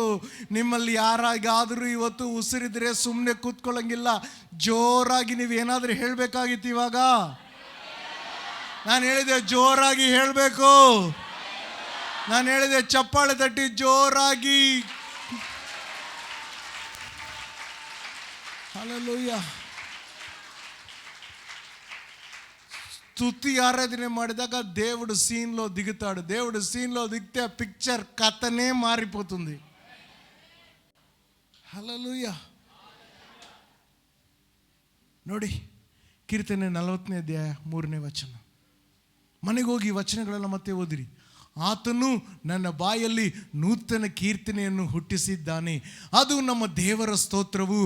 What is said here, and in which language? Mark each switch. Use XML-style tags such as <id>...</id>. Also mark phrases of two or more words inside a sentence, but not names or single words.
<kn>ನಿಮ್ಮಲ್ಲಿ ಯಾರಾಗಾದರೂ ಇವತ್ತು ಉಸಿರಿದ್ರೆ ಸುಮ್ಮನೆ ಕೂತ್ಕೊಳ್ಳಂಗಿಲ್ಲ, ಜೋರಾಗಿ ನೀವು ಏನಾದರೂ ಹೇಳಬೇಕಾಗಿತ್ತು. ಇವಾಗ ನಾನು ಹೇಳಿದೆ ಜೋರಾಗಿ ಹೇಳಬೇಕು. ನಾನು ಹೇಳಿದೆ ಚಪ್ಪಾಳೆ ತಟ್ಟಿ ಜೋರಾಗಿ. ಹಲ್ಲೆಲೂಯಾ.</kn> <te>స్తుతి ఆరాధన ಮಾಡಿದಾಗ దేవుడు సీన్లో దిగుతాడు. దేవుడు సీన్లో దిగితే ఆ పిక్చర్ కథనే మారిపోతుంది. హల్లెలూయా.</te> <kn>ನೋಡಿ, ಕೀರ್ತನೆ 40ನೇ ಅಧ್ಯಾಯ 3ನೇ ವಚನ. ಮನೆಗೆ ಹೋಗಿ ವಚನಗಳೆಲ್ಲ ಮತ್ತೆ ಓದಿರಿ. ಆತನು ನನ್ನ ಬಾಯಲ್ಲಿ ನೂತನ ಕೀರ್ತನೆಯನ್ನು ಹುಟ್ಟಿಸಿದ್ದಾನೆ, ಅದು ನಮ್ಮ ದೇವರ ಸ್ತೋತ್ರವು.</kn>